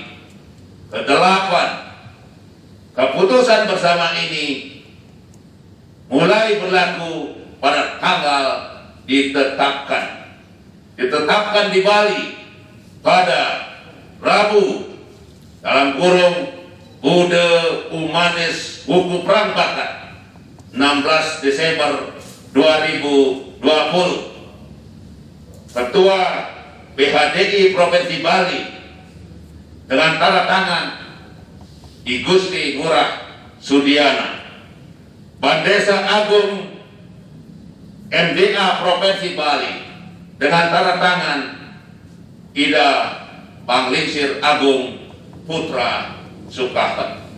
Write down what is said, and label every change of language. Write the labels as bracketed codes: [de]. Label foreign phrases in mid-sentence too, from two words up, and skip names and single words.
[id] Kedelapan, keputusan bersama ini mulai berlaku pada tanggal ditetapkan di Bali pada Rabu dalam kurung Bude Umanis Buku Perang Bakat 16 Desember 2020. Ketua PHDI Provinsi Bali dengan tanda tangan I Gusti Ngurah Sudiana, Bandesa Agung MDA Provinsi Bali dengan tanda tangan Ida Panglingsir Agung Putra Sukaten.